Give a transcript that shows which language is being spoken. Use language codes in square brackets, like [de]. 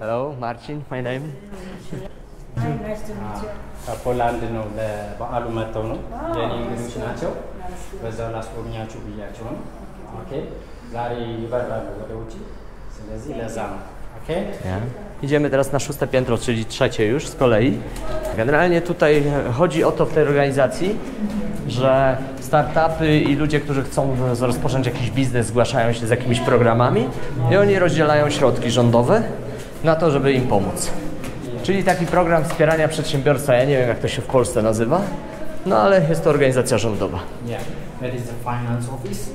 [en] Hello, Marcin, my name. Hi, nice to meet you. [am] ከፖላንድ ነው ለበዓሉ መጥተው ነው። የኔ እንግዶች ናቸው። በዛው ላስጎብኛችሁ ብያቸው ነው። ኦኬ ዛሬ ይበራሉ ወደ ውጪ። ስለዚህ ለዛ ነው። [pl] Idziemy teraz na 6. piętro, czyli 3. już z kolei. Generalnie tutaj chodzi o to w tej organizacji, że startupy i ludzie, którzy chcą rozpocząć jakiś biznes, zgłaszają się z jakimiś programami i oni rozdzielają środki rządowe na to, żeby im pomóc. Czyli taki program wspierania przedsiębiorstwa, ja nie wiem, jak to się w Polsce nazywa, no ale jest to organizacja rządowa. [en] Yeah, that is the finance office.